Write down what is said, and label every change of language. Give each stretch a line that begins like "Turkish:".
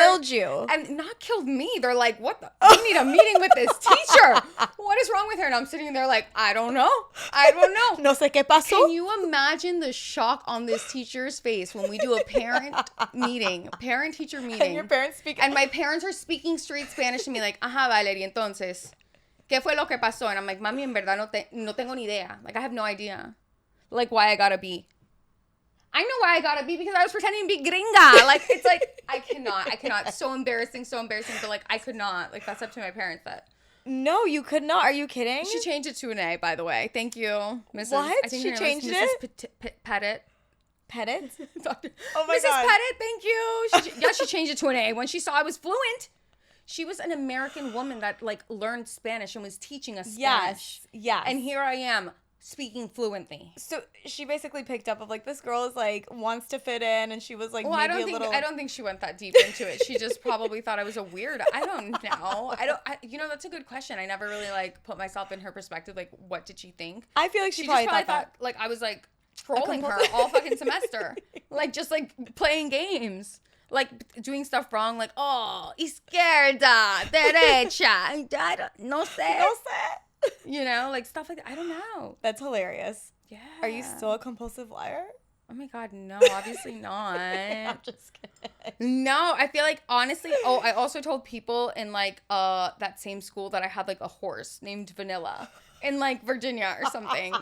English: killed you. And not killed me. They're like, what the? We need a meeting with this teacher. What is wrong with her? And I'm sitting there like, I don't know.
Spanish: No sé qué pasó.
English: Can you imagine the shock on this teacher's face when we do a parent-teacher meeting? And your parents speak. And my parents are speaking straight Spanish to me like,
Spanish: ajá, Valerie, entonces, ¿qué fue lo que pasó?
English: And I'm like,
Spanish: mami, en verdad no tengo ni idea.
English: Like, I have no idea. Like, why I got a B. I know why I got a B because I was pretending to be gringa. Like, it's like, I cannot. So embarrassing. But like, I could not. Like, that's up to my parents. That. No, you could not. Are you kidding? She changed it to an A, by the way. Thank you, Mrs. What? I think she changed it? Pettit. Pettit? Oh my God. Mrs. Pettit, thank you. She changed it to an A when she saw I was fluent. She was an American woman that like learned Spanish and was teaching us Spanish. Yes. And here I am. Speaking fluently. So she basically picked up of like this girl is like wants to fit in and she was like I don't think she went that deep into it. She just probably thought I was a weird. I don't know. You know, that's a good question. I never really like put myself in her perspective. Like, what did she think? I feel like she probably thought that like I was like trolling her all fucking semester. Like just like playing games. Like doing stuff wrong. Like, oh,
Spanish: izquierda, derecha.
English: I don't,
Spanish: no sé.
English: You know, like stuff like that. I don't know. That's hilarious. Yeah. Are you still a compulsive liar? Oh my God, no, obviously not. I'm just kidding. No, I feel like honestly, I also told people in like that same school that I had like a horse named Vanilla in like Virginia or something.